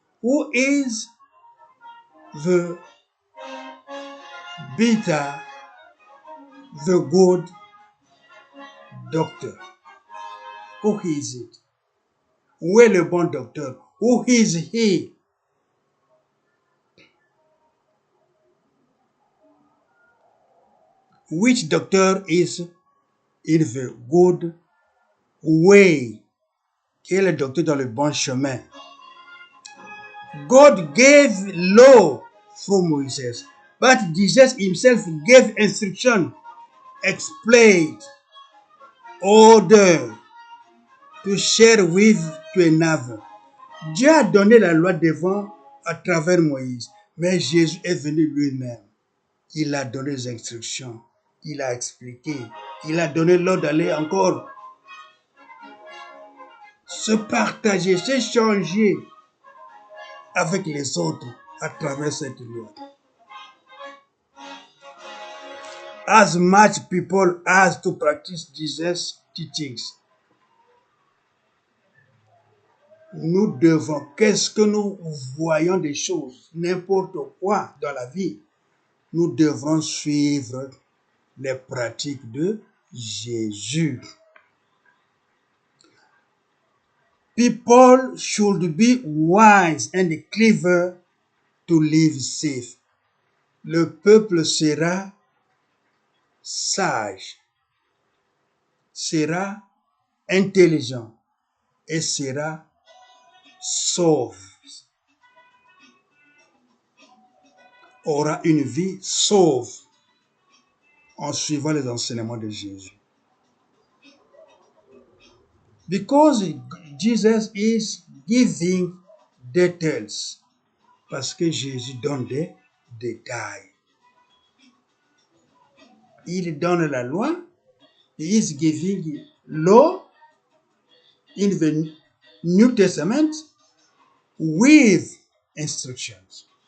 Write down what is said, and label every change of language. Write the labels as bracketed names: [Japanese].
[English] Who is the better, the good doctor? Who is it? [French] Où est le bon docteur? [English] Who is he? Which doctor is in the good way? [French] Quel est le docteur dans le bon chemin? [English] God gave law through Moses, But Jesus himself gave instruction, explained, order to share with to another. [French] Dieu a donné la loi devant à travers Moïse, mais Jésus est venu lui-même. Il a donné les instructions, il a expliqué, il a donné l'ordre d'aller encore se partager, s'échanger avec les autres à travers cette loi. [English] As much people as to practice Jesus' teachings. [French] Nous devons, qu'est-ce que nous voyons des choses, n'importe quoi dans la vie, nous devrons suivre les pratiques de Jésus. [English] People should be wise and clever to live safe. [French] Le peuple sera sage, sera intelligent et sera sauve. Aura une vie sauve en suivant les enseignements de Jésus. [English] Because Jesus is giving details. [French] Parce que Jésus donne des détails. Il donne la loi. [English] He is giving law in the New Testament with instructions.